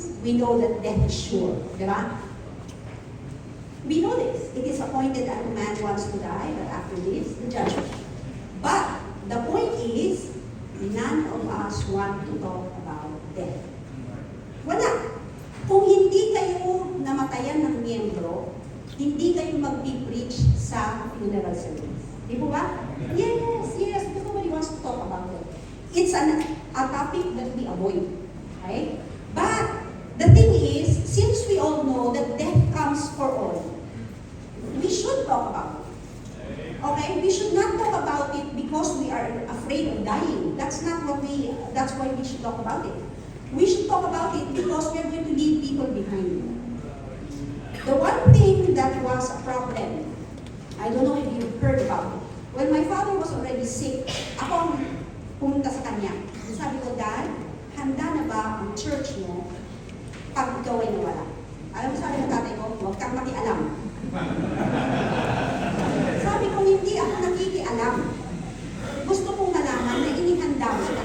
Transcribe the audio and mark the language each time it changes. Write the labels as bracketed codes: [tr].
[en] we know that death is sure. Diba? We know this. It is appointed that a man wants to die, but after this, the judgment. But the point is, none of us want to talk about death. [tl] Wala. Kung hindi kayo namatayan ng miyembro, hindi kayo mag-preach sa funeral service. Di po ba? [en] Yes, yes, because nobody wants to talk about it. It's a topic that we avoid. Okay? But the thing is, since we all know that death comes for all, we should talk about it. Okay? We should not talk about it because we are afraid of dying. That's why we should talk about it. We should talk about it because we are going to leave people behind. The one thing that was a problem, I don't know if you've heard about it. When my father was already sick, [tl] ako ang pumunta sa kanya. Sabi ko, Dad, handa na ba ang church mo pag ikaw ay nawala? Alam mo, sabi ng tatay ko, huwag kang makialam. Sabi ko, hindi ako nakikialam. Gusto kong malaman na inihanda mo siya.